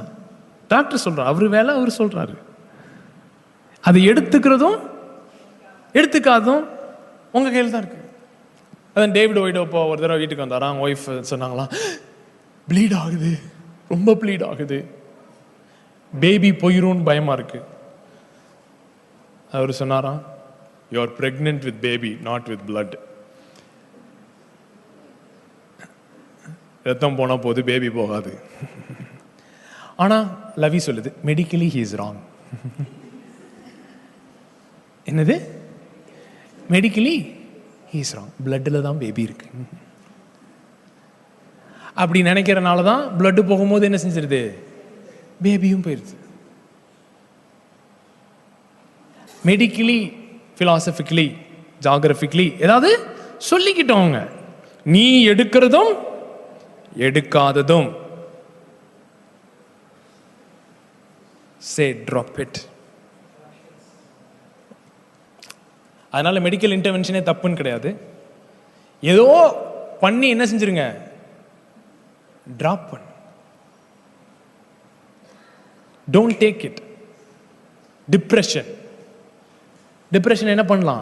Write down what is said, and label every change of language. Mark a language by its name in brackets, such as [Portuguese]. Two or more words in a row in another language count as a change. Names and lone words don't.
[Tamil] டாக்டர் சொல்றாரு, அவரு வேலை அவர் சொல்றாரு. அதை எடுத்துக்கிறதும் எடுத்துக்காதும் உங்க கையில் தான் இருக்கு. அதான் டேவிட் ஒய்டோப்போ ஒரு தடவை வீட்டுக்கு வந்தாரா, அவங்க ஒய்ஃப் சொன்னாங்களாம், ப்ளீட் ஆகுது, ரொம்ப ப்ளீட் ஆகுது, பேபி போயிரும் பயமா இருக்கு. அவர் சொன்னாராம், [English] You are pregnant with baby, not with blood. [Tamil] ரத்தம் போனா போது, பேபி போகாது. ஆனா லவி சொல்லுது, [English] Medically he is wrong. என்னது, medically he is wrong, [Tamil] பிளட்ல தான் பேபி இருக்கு. அப்படி நினைக்கிறனால தான் பிளட் போகும்போது என்ன செஞ்சிருது, பேபியும் போயிருது. [English] medically, philosophically, geographically [Tamil] ஏதாவது சொல்லிக்கிட்டோங்க. நீ எடுக்கிறதும் எடுக்காததும், [English] say drop it. [Tamil] அதனால [English] medical intervention [Tamil] தப்புன்னு கிடையாது. ஏதோ பண்ணி என்ன செஞ்சிருங்க, டிராப் பண்ணு. [English] Don't take it. [Tamil] டிப்ரெஷன் என்ன பண்ணலாம்?